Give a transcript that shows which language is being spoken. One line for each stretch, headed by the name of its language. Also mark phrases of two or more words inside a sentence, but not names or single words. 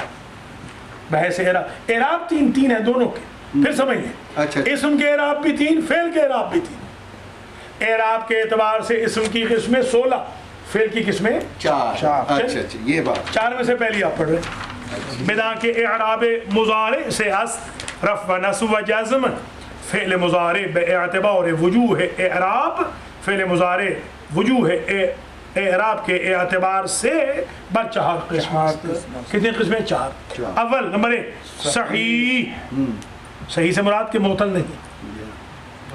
Urdu: بحیث اعراب. اعراب 3 ہیں دونوں کے. پھر سمجھ لیں, اسم کے اعراب بھی 3, فعل کے اعراب بھی 3. اعراب کے اعتبار سے اسم کی قسمیں 16, فعل کی قسمیں چار. اچھا اچھا یہ بات. چار میں سے پہلی آپ پڑھ رہے ہیں. بنا کے اعراب مضارع سے اصل رفع و نصب و جزم فعل مضارع باعتبار وجوہ اعراب فعل مضارع وجوہ اعراب کے اعتبار سے بر 4 قسمیں. کتنی قسمیں؟ 4. اول نمبر 1 صحیح. صحیح سے مراد کہ معطل نہیں.